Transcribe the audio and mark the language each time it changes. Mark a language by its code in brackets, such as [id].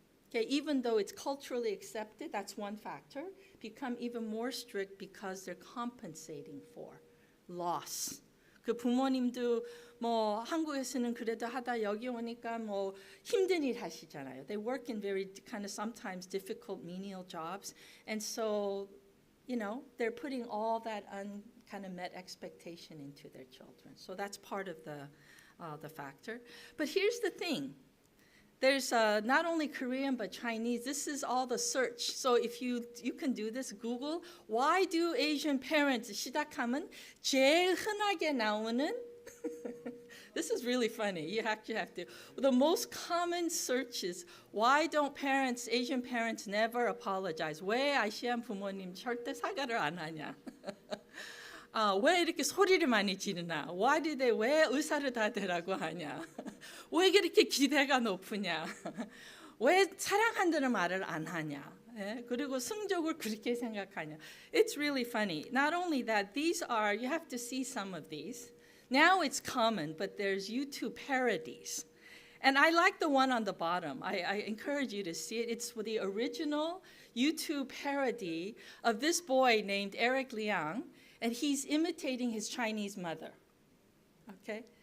[en] Okay, even though it's culturally accepted, that's one factor, become even more strict because they're compensating for loss. [ko] 그 부모님도 한국에서는 그래도 하다 여기 오니까 힘든 일 하시잖아요. [en] They work in very kind of sometimes difficult menial jobs, and so, they're putting all that kind of met expectation into their children. So that's part of the factor. But here's the thing. There's not only Korean but Chinese. This is all the search. So if you can do this, Google, why do Asian parents [ko] 시작하면 제일 흔하게 나오는 [en] This is really funny. You actually have to. The most common searches, why don't parents, Asian parents never apologize? [ko] 왜 아시안 부모님 절대 사과를 안 하냐? 왜 이렇게 소리를 많이 지르나? 왜 의사를 다 되라고 하냐? 왜 그렇게 기대가 높으냐? 왜 사랑한다는 말을 안 하냐? 예? 그리고 성적을 그렇게 생각하냐? [en] It's really funny. Not only that, these are, you have to see some of these. Now it's common, but there's YouTube parodies. And I like the one on the bottom. I encourage you to see it. It's the original YouTube parody of this boy named Eric Liang, and he's imitating his Chinese mother. Okay?